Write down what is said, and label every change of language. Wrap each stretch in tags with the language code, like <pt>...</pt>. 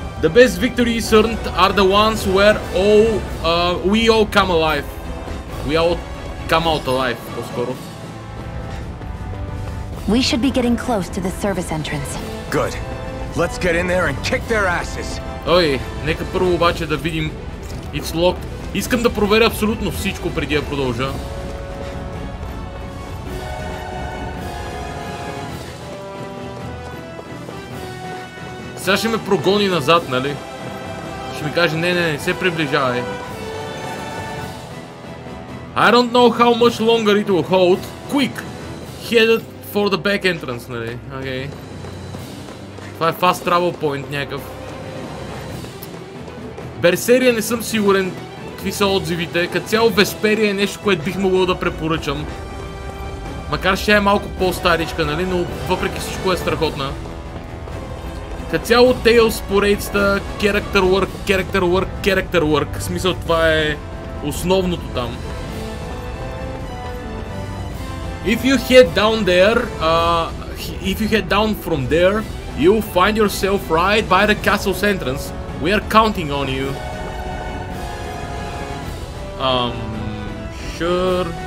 <en>The best victories earned are the ones where we all come alive. We all come out alive,</en> <bg>по-скоро.</bg> <en>We should be getting close to the service entrance. Good. Let's get in there and kick their asses.</en> <bg>Ой, нека първо обаче да видим.</bg> <en>It's locked.</en> <bg>Искам да проверя абсолютно всичко преди да продължа. Сега ще ме прогони назад, нали? Ще ми каже, не се приближавай.</bg> <en>I don't know how much longer it will hold. Quick! Headed for the back entrance,</en> <bg>нали? Окей. Това е</bg> <en>fast travel point</en> <bg>някакъв. Берсерия не съм сигурен какви са отзивите. Като цяло Весперия е нещо, което бих могъл да препоръчам. Макар ще е малко по-старичка, нали? Но въпреки всичко е страхотна. Като цяло Tales поредицата</bg> <en>character work.</en> <bg>В смисъл това е основното там.</bg> <en>If you head down there, if you head down from there, you'll find yourself right by the castle's entrance. We are counting on you. Sure.</en>